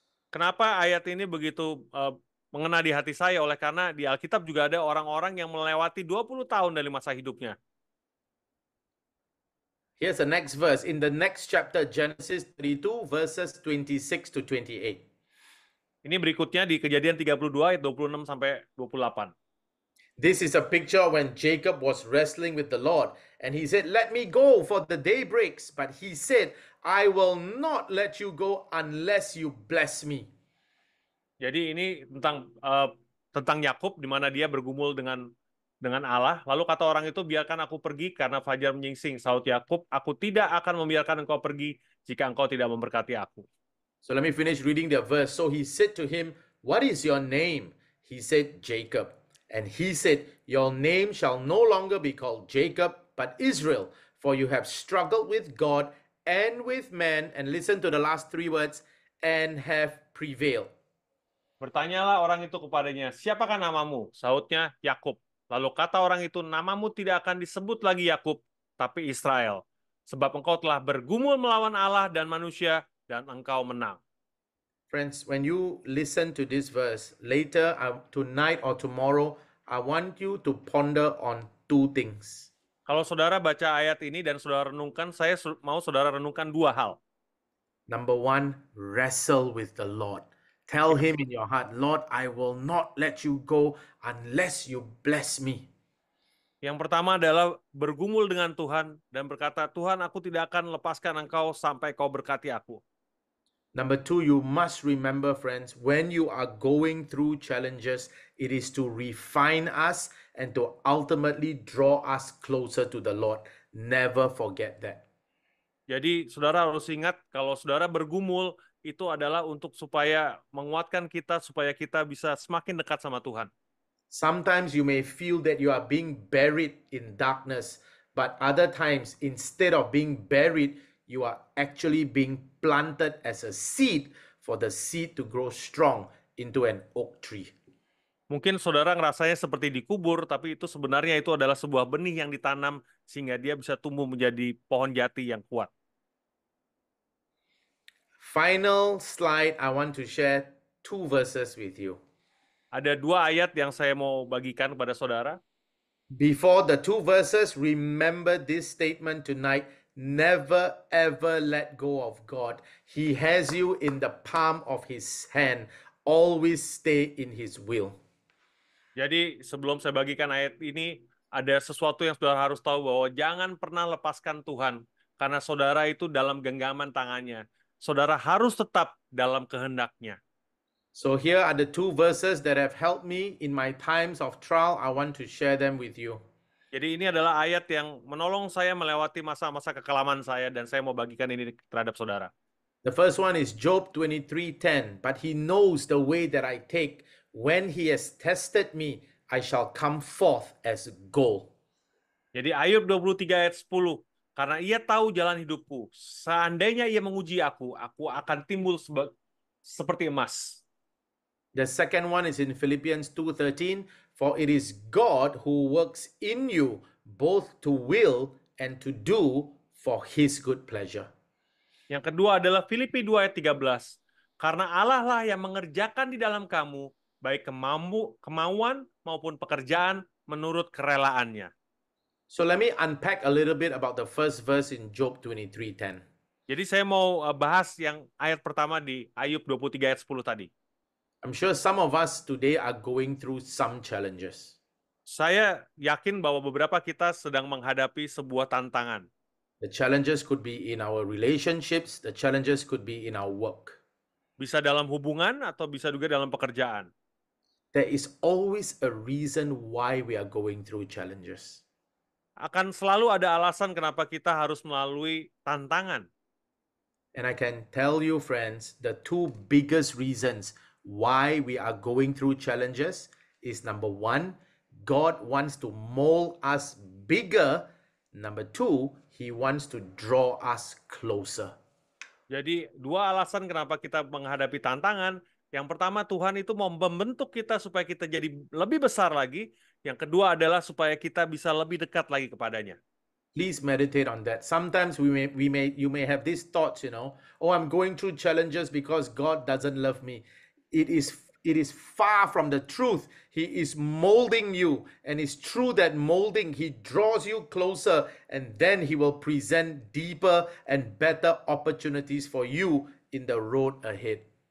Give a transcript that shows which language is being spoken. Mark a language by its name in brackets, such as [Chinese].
[Indonesian] Kenapa ayat ini begitu mengena di hati saya? Oleh karena di Alkitab juga ada orang-orang yang melewati 20 tahun dari masa hidupnya. [English] Here's the next verse. In the next chapter, Genesis 32, verses 26 to 28. [Indonesian] Ini berikutnya di Kejadian 32 ayat 26 sampai 28. [English] This is a picture when Jacob was wrestling with the Lord, and he said, "Let me go, for the day breaks." But he said, "I will not let you go unless you bless me." [Indonesian] Jadi ini tentang Yakub di mana dia bergumul dengan Allah. Lalu kata orang itu, "Biarkan aku pergi karena fajar menyingsing." Saut Yakub, "Aku tidak akan membiarkan engkau pergi jika engkau tidak memberkati aku." [English] So let me finish reading the verse. So he said to him, "What is your name?" He said, "Jacob." And he said, "Your name shall no longer be called Jacob, but Israel, for you have struggled with God and with man." And listen to the last 3 words, "and have prevailed." [Indonesian] Bertanyalah orang itu kepadanya, "Siapakah namamu?" Sautnya, "Yakub." Lalu kata orang itu, "Namamu tidak akan disebut lagi Yakub, tapi Israel. Sebab engkau telah bergumul melawan Allah dan manusia, dan engkau menang." [English] Friends, when you listen to this verse later, tonight or tomorrow, I want you to ponder on 2 things. [Indonesian] Kalau saudara baca ayat ini dan saudara renungkan, saya mau saudara renungkan 2 hal. [English] Number 1, wrestle with the Lord. Tell him in your heart, "Lord, I will not let you go unless you bless me." [Indonesian] Yang pertama adalah bergumul dengan Tuhan dan berkata, "Tuhan, aku tidak akan lepaskan engkau sampai kau berkati aku." [English] Number 2, you must remember, friends, when you are going through challenges, it is to refine us and to ultimately draw us closer to the Lord. Never forget that. [Indonesian] Jadi saudara harus ingat kalau saudara bergumul itu adalah untuk supaya menguatkan kita supaya kita bisa semakin dekat sama Tuhan. [English] Sometimes you may feel that you are being buried in darkness, but other times, instead of being buried, you are actually being planted as a seed for the seed to grow strong into an oak tree. [Indonesian] Mungkin saudara ngerasanya seperti dikubur, tapi itu sebenarnya itu adalah sebuah benih yang ditanam sehingga dia bisa tumbuh menjadi pohon jati yang kuat. [English] Final slide, I want to share 2 verses with you. [Indonesian] Ada 2 ayat yang saya mau bagikan kepada saudara. [English] Before the 2 verses, remember this statement tonight. Never ever let go of God. He has you in the palm of his hand. Always stay in his will. [Indonesian] Jadi sebelum saya bagikan ayat ini, ada sesuatu yang saudara harus tahu bahwa jangan pernah lepaskan Tuhan, karena saudara itu dalam genggaman tangannya. Saudara harus tetap dalam kehendaknya. [English] So here are the 2 verses that have helped me in my times of trial. I want to share them with you. [Indonesian] Jadi ini adalah ayat yang menolong saya melewati masa-masa kekelaman saya, dan saya mau bagikan ini terhadap saudara. [English] The first one is Job 23:10. "But he knows the way that I take. When he has tested me, I shall come forth as gold." [Indonesian] Jadi Ayub 23 ayat 10. "Karena ia tahu jalan hidupku. Seandainya ia menguji aku akan timbul seperti emas." [English] The second one is in Philippians 2:13. "For it is God who works in you both to will and to do for his good pleasure." [Indonesian] Yang kedua adalah Filipi 2 ayat 13. "Karena Allah lah yang mengerjakan di dalam kamu, baik kemauan maupun pekerjaan menurut kerelaannya." [English] So let me unpack a little bit about the first verse in Job 23:10. [Indonesian] Jadi saya mau bahas yang ayat pertama di Ayub 23 ayat 10 tadi. [English] I'm sure some of us today are going through some challenges. [Indonesian] Saya yakin bahwa beberapa kita sedang menghadapi sebuah tantangan. [English] The challenges could be in our relationships, the challenges could be in our work. [Indonesian] Bisa dalam hubungan atau bisa juga dalam pekerjaan. [English] There is always a reason why we are going through challenges. [Indonesian] akan selalu ada alasan kenapa kita harus melalui tantangan. [English] And I can tell you, friends, the two biggest reasons why we are going through challenges is number one, God wants to mold us bigger. Number two, He wants to draw us closer. [Indonesian] Jadi dua alasan kenapa kita menghadapi tantangan. Yang pertama, Tuhan itu mau membentuk kita supaya kita jadi lebih besar lagi. Yang kedua adalah supaya kita bisa lebih dekat lagi kepadanya. [English] Please meditate on that. Sometimes you may have these thoughts, oh, I'm going through challenges because God doesn't love me. It is far from the truth. He is molding you, and it's true that molding, He draws you closer, and then He will present deeper and better opportunities for you in the road ahead.